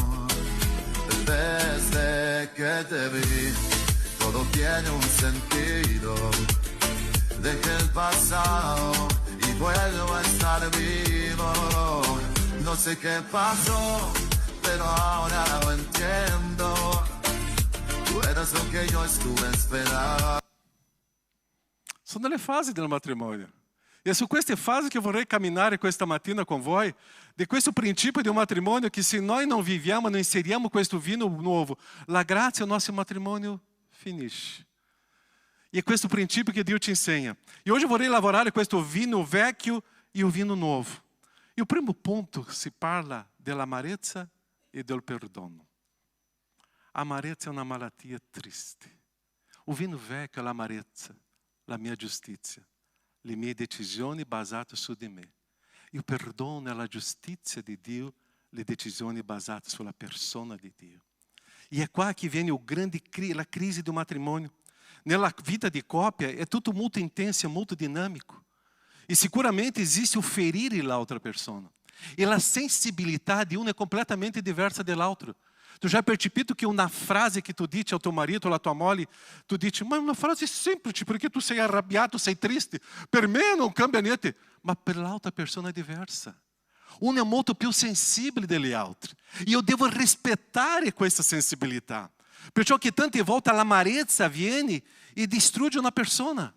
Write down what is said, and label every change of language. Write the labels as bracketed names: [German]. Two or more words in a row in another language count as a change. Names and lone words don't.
[Spanish] Desde que te vi, todo tiene un sentido. Dejé el pasado y vuelvo a estar vivo. No sé qué pasó, pero ahora lo entiendo. Tú eras lo que yo estuve esperando. [Italian] Sono delle fasi del matrimonio. E su queste fasi che vorrei camminare questa mattina con voi, di questo principio di un matrimonio che se noi non viviamo, non inseriamo questo vino nuovo, la grazia, [Portuguese] o nosso matrimonio [Italian] finisce. [Portuguese] E é questo princípio que [Italian] Dio ci insegna. [Portuguese] E hoje eu [Italian] vorrei lavorare questo vino vecchio e o vino novo. E o primo ponto si parla dell'amarezza e del perdono. Amarezza è una malattia triste. O vino vecchio è l'amarezza, la mia giustizia, le mie decisioni basate su di me. E o perdono è la giustizia di Dio, le decisioni basate sulla persona di Dio. [Portuguese] E é [Italian] qua che viene la crisi [Portuguese] do matrimônio. [Italian] Nella vita di coppia è tutto molto intenso, molto dinâmico. E sicuramente [Portuguese] existe o [Italian] ferire l'altra persona. E la sensibilità di uno è completamente diversa dell'altro. [Portuguese] Tu já [Italian] percepito [Portuguese] que uma frase que [Italian] tu dici [Portuguese] ao teu marido ou à tua [Italian] moglie, tu dici, ma è una frase semplice, perché tu sei arrabbiato, sei triste. Per me non cambia niente. Ma per l'altra persona è diversa. Uno è molto più sensibile degli altri. E io devo rispettare questa sensibilità. Perciò che tante volte l'amarezza viene e distrugge una persona.